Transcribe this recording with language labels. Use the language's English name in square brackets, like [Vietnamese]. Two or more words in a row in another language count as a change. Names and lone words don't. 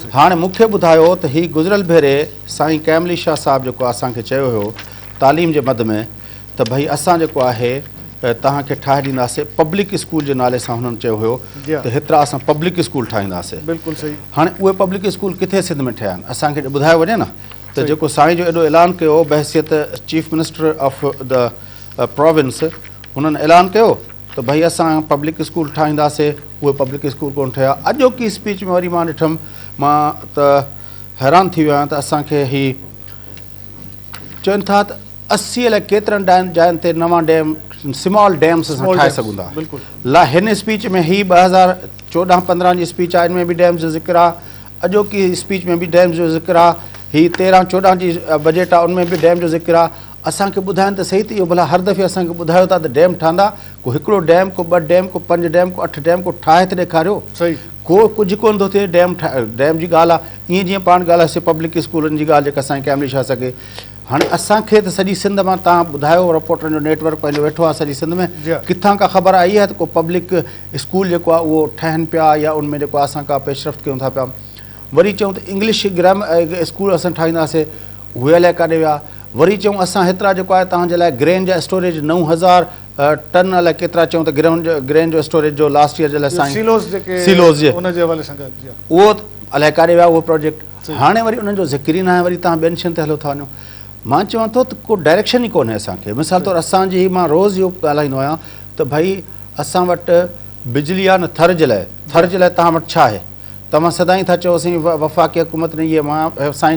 [Sindhi] हाणे मूंखे ॿुधायो त हीउ गुज़िरियल भेरे साईं कैमली शाह साहिबु जेको आहे असांखे चयो हुयो तालीम जे मद में त भई असां जेको आहे तव्हांखे ठाहे ॾींदासीं [English] public school [Sindhi] जे नाले सां, हुननि चयो हुयो त हेतिरा असां [English] public school [Sindhi] ठाहींदासीं। बिल्कुलु सही। हाणे उहे [English] public school [Sindhi] किथे सिंध में ठहिया आहिनि असांखे ॿुधायो वञे न, त जेको साईं जो एॾो ऐलान कयो बहसियत [English] Chief Minister of the Province, [Sindhi] हुननि ऐलान कयो त भई असां [English] public school [Sindhi] ठाहींदासीं, उहे [English] public school [Sindhi] कोन ठहिया। अॼोकी स्पीच में वरी मां ॾिठुमि, मां त हैरान थी वियो आहियां त असांखे हीउ चवनि था त 80 लाइ केतिरनि जाइनि ते नवां डैम [English] small dams [Sindhi] असां ठाहे सघूं था। ला हिन स्पीच में ही 2014-15 जी स्पीच आहे, इनमें बि डैम्स जो ज़िक्र आहे, अॼोकी स्पीच में बि डैम्स जो ज़िक्र आहे, ही 13-14 जी बजट आहे उनमें बि डैम जो ज़िक्र आहे। असांखे ॿुधाइनि त सही त इहो भला हर दफ़े असांखे ॿुधायो था त डैम ठहंदा, को हिकिड़ो डैम, को 2 डैम, को 5 डैम, को 8 डैम, को ठाहे त ॾेखारियो। सही। को कुझु कोन थो थिए। डैम जी ॻाल्हि आहे, ईअं जीअं पाण ॻाल्हायोसीं [English] public schoolनि [Sindhi] जी ॻाल्हि जेका साईं कैमली शाह सघे। हाणे असांखे त सॼी सिंध मां तव्हां ॿुधायो रिपोर्टरनि जो नेटवर्क पंहिंजो वेठो आहे सॼी सिंध में, किथां का ख़बर आई आहे त को [English] public school [Sindhi] जेको आहे उहो ठहनि पिया या उनमें जेको आहे असां का पेशरफ़्त कयूं था पिया। वरी चऊं त [English] English grammar school [Sindhi] असां ठाहींदासीं, उहे अलाए काॾे विया। वरी चऊं असां हेतिरा जेको आहे तव्हांजे लाइ ग्रेन जा स्टोरेज 9000 टन अलाए केतिरा चऊं त ग्रेन जो स्टोरेज जो [English] last year [Sindhi] जे लाइ साईं सिलोज़ जे उहो अलाए काॾे विया उहो प्रोजेक्ट। हाणे वरी उन्हनि जो ज़िक्र ई न आहे, वरी तव्हां ॿियनि शयुनि ते हलो था वञो। मां चवां थो त को डायरेक्शन ई कोन्हे असांखे मिसाल तौरु असांजी मां रोज़ इहो ॻाल्हाईंदो आहियां त भई असां वटि बिजली आहे न थर जे लाइ तव्हां वटि छा आहे तव्हां सदाईं था चओ असीं वफ़ाक़ी हुकूमत न इहे मां साईं